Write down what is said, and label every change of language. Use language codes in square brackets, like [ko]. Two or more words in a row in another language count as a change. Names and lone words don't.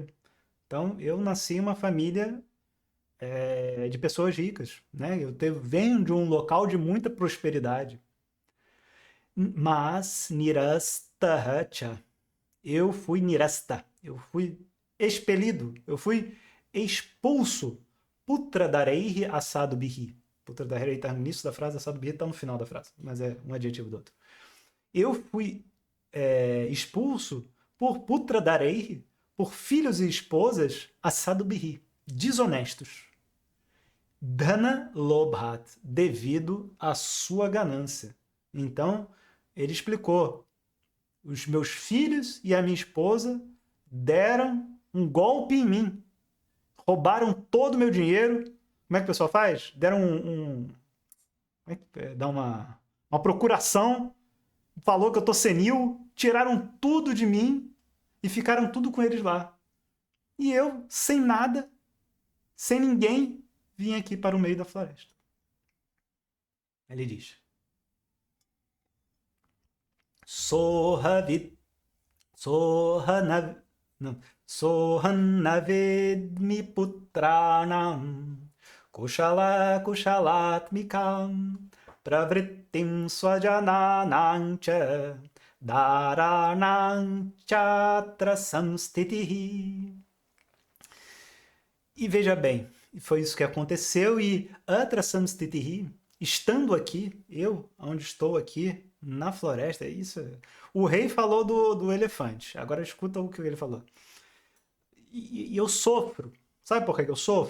[pt] Então, eu nasci em uma família de pessoas ricas, né? Venho de um local de muita prosperidade. Mas, Nirastahacha, eu fui nirasta, eu fui expelido, eu fui expulso. [sa] पुत्रदारैः असद्भिः. पुत्रदारैः [pt] está no início da frase, [sa] असद्भिः [pt] está no final da frase, mas é um adjetivo do outro. Eu fui expulso por [sa] पुत्रदारैः, [pt] por filhos e esposas [sa] असद्भिः, [pt] desonestos. [sa] धनलोभात्, [pt] devido à sua ganância. Então, ele explicou, os meus filhos e a minha esposa deram um golpe em mim. Roubaram todo o meu dinheiro, Como é que o pessoal faz? Deram como é que dá uma procuração, falou que eu tô senil, tiraram tudo de mim e ficaram tudo com eles lá. E eu, sem nada, sem ninguém, vim aqui para o meio da floresta. Ele diz: [sa] सोऽहं न वेद्मि पुत्राणां कुशलाकुशलात्मिकाम् प्रवृत्तिं स्वजनानां च दाराणां चात्र संस्थितः. [pt] E veja bem, foi isso que aconteceu, e [sa] अत्र संस्थितः, [pt] estando aqui, eu, onde estou aqui, na floresta, isso. O rei falou do elefante. Agora escuta o que ele falou. E eu sofro. Sabe por que eu sofro?